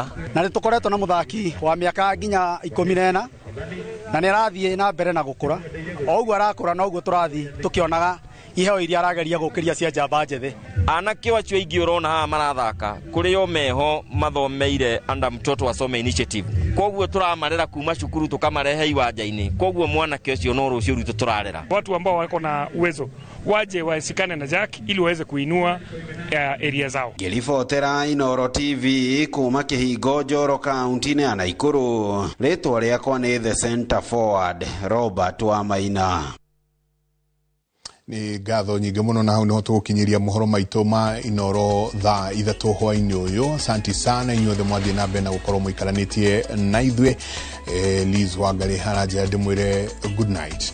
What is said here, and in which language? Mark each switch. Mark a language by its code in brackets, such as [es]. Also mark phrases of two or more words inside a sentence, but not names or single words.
[ki] na nĩ tũkoretwo na muthaki wa mĩaka nginya 14 na nĩ arathiĩ na mbere na gũkũra o ũguo arakũra no ũguo tũrathiĩ tukionaga iheo iria arageria gũkĩria cia njamba njethĩ. Anake acio aingĩ urona haha marathaka kuri yo meho mathomeire anda [sw] mtoto asome [ki] initiative koguo turamarera kuma cukuru tukamarehe iwanja-ini koguo mwanake ucio no rucio ruto turarera. [sw] Watu ambao wako na uwezo waje wasikane na Jack ili waweze kuinua area zao. [ki] Ngĩribotera Inooro TV kuma Kĩhingo Njoro kaunti-inĩ ya Naikuru. Rĩtwa rĩakwa nĩ [en] the center forward [ki] Robert Wamaina. Ni ngatho nyingĩ mũno na hau niho tũgũkinyĩria mohoro maitũ ma Inooro thaa 3 hwaĩ-inĩ ũyũ. [sw] Asante sana [ki] inyuothe mwathiĩ na mbere na gũkorwo mũikaranĩtie na ithuĩ. Liz Wangari haranja ndĩmwĩre [en] good night.